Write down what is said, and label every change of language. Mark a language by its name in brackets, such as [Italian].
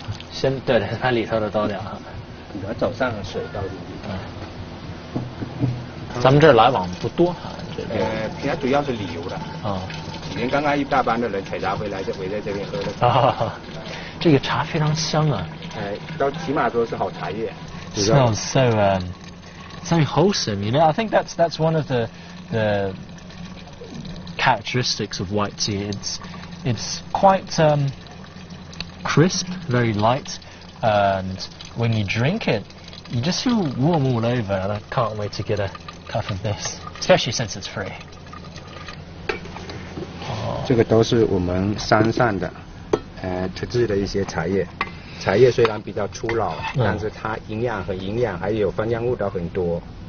[Chinese] 先对的，它里头的倒掉哈。你要走上水倒进去。咱们这儿来往不多哈，这边。平常主要是旅游的。啊。以前刚刚一大班的人采茶回来就围在这边喝的。啊，这个茶非常香啊。都起码说是好茶叶。 [English] Smells so wholesome, you know. I think that's one of the characteristics of white tea. It's quite crisp, very light, and when you drink it, you just feel warm all over. And I can't wait to get a cup of this, especially since it's free. [Chinese] 这个都是我们山上的特制的一些茶叶。茶叶虽然比较粗老，但是它营养还有芳香物都很多。